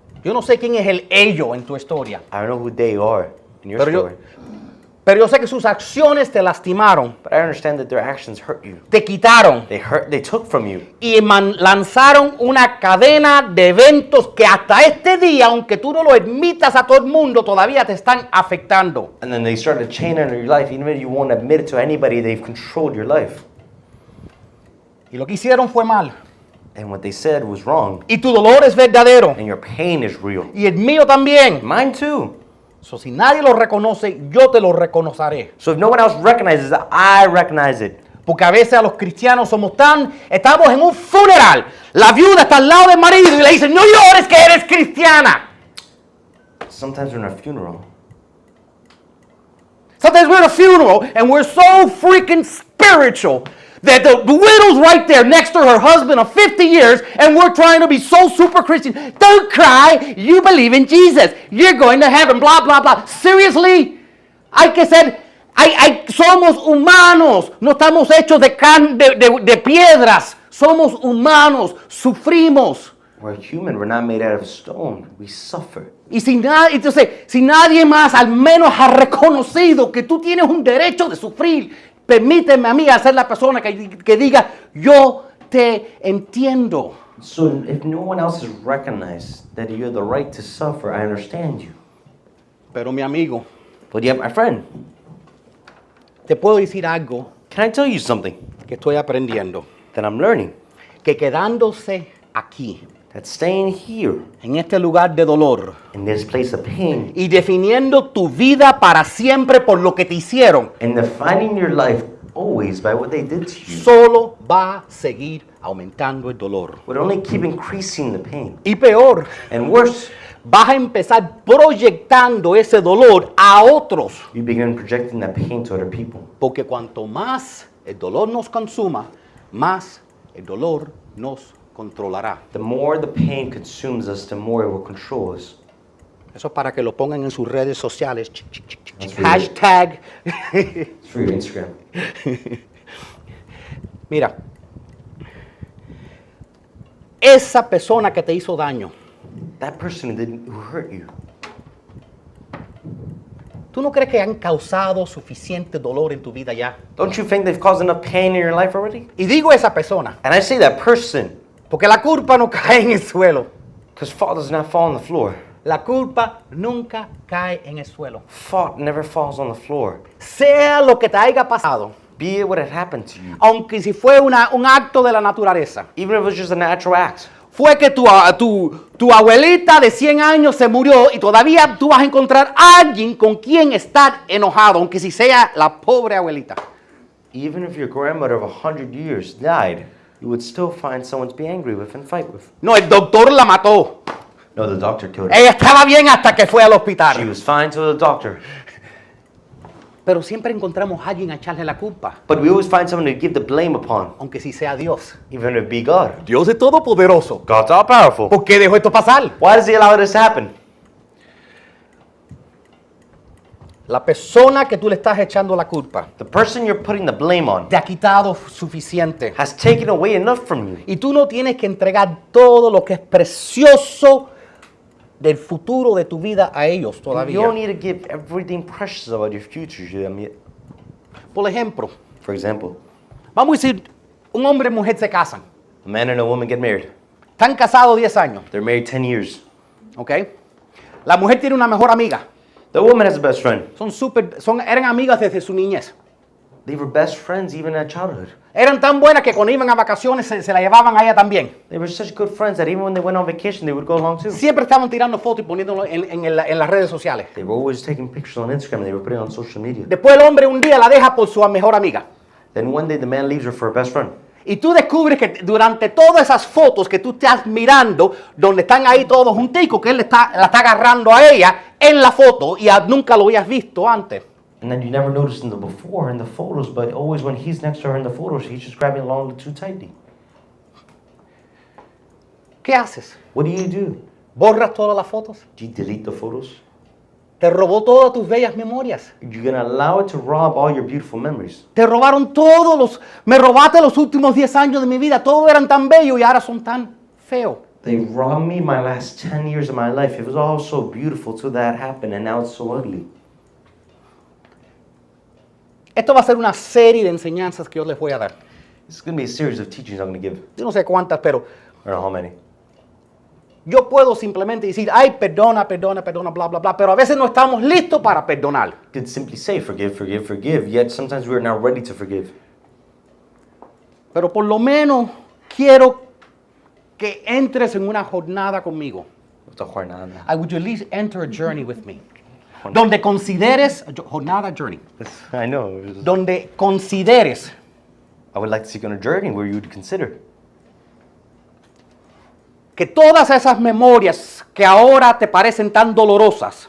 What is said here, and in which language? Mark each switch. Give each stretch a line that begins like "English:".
Spanish: Yo no sé quién es el ello en tu historia,
English: I don't know who they are in your
Spanish: pero
English: story,
Spanish: yo sé que sus acciones te lastimaron,
English: but I understand that their actions hurt you.
Spanish: te quitaron
English: They took from you.
Spanish: y lanzaron una cadena de eventos que hasta este día, aunque tú no lo admitas a todo el mundo, todavía te están afectando.
English: And then they started a chain under your life. Even if you won't admit it to anybody, they've controlled your life.
Spanish: Y lo que hicieron fue mal.
English: And what they said was wrong.
Spanish: Y tu dolor es verdadero.
English: And your pain is real.
Spanish: Y el mío también.
English: Mine too.
Spanish: So, si nadie lo reconoce, yo te lo reconoceré.
English: So if no one else recognizes it, I recognize it.
Spanish: Porque a veces a los cristianos estamos en un funeral. La viuda está al lado del marido y le dicen, no llores que eres cristiana.
English: Sometimes we're in a funeral. Sometimes we're at a funeral and we're so freaking spiritual that the widow's right there next to her husband of 50 years and we're trying to be so super Christian. Don't cry, you believe in Jesus. You're going to heaven, blah, blah, blah. Seriously?
Spanish: Hay que ser, somos humanos, no estamos hechos de piedras. Somos humanos, sufrimos.
English: We're human, we're not made out of stone. We suffer.
Spanish: Y entonces, si nadie más al menos ha reconocido que tú tienes un derecho de sufrir, permíteme a mí ser la persona que diga, yo te entiendo.
English: So if no one else has recognized that you have the right to suffer, I understand you.
Spanish: Pero mi amigo,
English: But yet, my friend,
Spanish: te puedo decir algo
English: can I tell you something
Spanish: que estoy aprendiendo.
English: that I'm learning?
Spanish: Que quedándose aquí,
English: That staying here,
Spanish: en este lugar de dolor,
English: in this place of pain,
Spanish: y definiendo tu vida para siempre por lo que te hicieron,
English: and defining your life always by what they did to you,
Spanish: solo va a seguir aumentando el dolor.
English: would only keep increasing the pain.
Spanish: Y peor,
English: And worse,
Spanish: vas a empezar proyectando ese dolor a otros.
English: you begin projecting that pain to other people.
Spanish: Porque cuanto más el dolor nos consuma, más el dolor nos controlará.
English: The more the pain consumes us, the more it will control us.
Spanish: Eso es para que lo pongan en sus redes sociales.
English: That's really- Hashtag. It's for your Instagram.
Spanish: Mira, esa persona que te hizo daño,
English: That person who hurt you,
Spanish: ¿tú no crees que han causado suficiente dolor en tu vida ya?
English: don't you think they've caused enough pain in your life already?
Spanish: Y digo esa persona,
English: And I say that person,
Spanish: porque la culpa no cae en el suelo.
English: because fault does not fall on the floor.
Spanish: La culpa nunca cae en el suelo.
English: Fault never falls on the floor.
Spanish: Sea lo que te haya pasado,
English: Be it what had happened to you.
Spanish: aunque si fue un acto de la naturaleza.
English: Even if it was just a natural act.
Spanish: Fue que tu abuelita de 100 años se murió y todavía tú vas a encontrar a alguien con quien estar enojado, aunque si sea la pobre abuelita.
English: Even if your grandmother of 100 years died, you would still find someone to be angry with and fight with.
Spanish: No, el doctor la mató.
English: No, the doctor killed her.
Spanish: Ella estaba bien hasta que fue al
English: She
Spanish: hospital.
English: was fine till the doctor.
Spanish: Pero siempre encontramos a alguien a echarle la culpa,
English: But we always find someone to give the blame upon,
Spanish: aunque sí sea Dios.
English: even if it be God.
Spanish: Dios es todopoderoso.
English: God's all powerful.
Spanish: ¿Por qué dejó esto pasar?
English: Why does he allow this to happen?
Spanish: La persona que tú le estás echando la culpa
English: The person you're putting the blame on
Spanish: te ha quitado suficiente.
English: has taken away enough from you.
Spanish: Y tú no tienes que entregar todo lo que es precioso del futuro de tu vida a ellos
English: You
Spanish: todavía.
English: don't need to give everything precious about your future to them yet.
Spanish: Por ejemplo,
English: For example,
Spanish: vamos a decir, un hombre y mujer se casan.
English: a man and a woman get married.
Spanish: Están casados 10 años, They're married 10 years. ¿ok? La mujer tiene una mejor amiga.
English: The woman has a best friend.
Spanish: Eran amigas desde su niñez.
English: They were best friends even at childhood.
Spanish: Eran tan buenas que cuando iban a vacaciones se la llevaban a ella también.
English: They were such good friends that even when they went on vacation, they would go along too.
Spanish: Siempre estaban tirando fotos y poniéndolo en las redes sociales.
English: They were always taking pictures on Instagram and they were putting it on social media.
Spanish: Después el hombre un día la deja por su mejor amiga.
English: Then one day the man leaves her for her best friend.
Spanish: Y tú descubres que durante todas esas fotos que tú estás mirando, donde están ahí todos junticos, que él la está agarrando a ella en la foto y nunca lo habías visto antes.
English: And then you never noticed in the before in the photos, but always when he's next to her in the photos, he's just grabbing along too tightly.
Spanish: ¿Qué haces?
English: What do?
Spanish: ¿Borras todas las fotos?
English: Do you delete the photos?
Spanish: Te robó todas tus bellas memorias.
English: You're gonna allow it to rob all your beautiful memories.
Spanish: Me robaste los últimos 10 años de mi vida. Todos eran tan bellos y ahora son tan feos.
English: They robbed me my last 10 years of my life. It was all so beautiful till that happened, and now it's so ugly.
Spanish: Esto va a ser una serie de enseñanzas que yo les voy a dar.
English: It's gonna be a series of teachings I'm gonna give.
Spanish: Yo no sé cuántas, pero
English: I don't know how many.
Spanish: yo puedo simplemente decir, ay, perdona, bla, bla, bla, pero a veces no estamos listos para perdonar.
English: You could simply say forgive, forgive, forgive, yet sometimes we're not ready to forgive.
Spanish: Pero por lo menos quiero que entres en una jornada conmigo.
English: I would you at least enter a journey with me.
Spanish: Donde consideres, jornada, journey.
English: I know.
Spanish: Donde consideres
English: I would like to take you on a journey where you would consider
Spanish: que todas esas memorias que ahora te parecen tan dolorosas,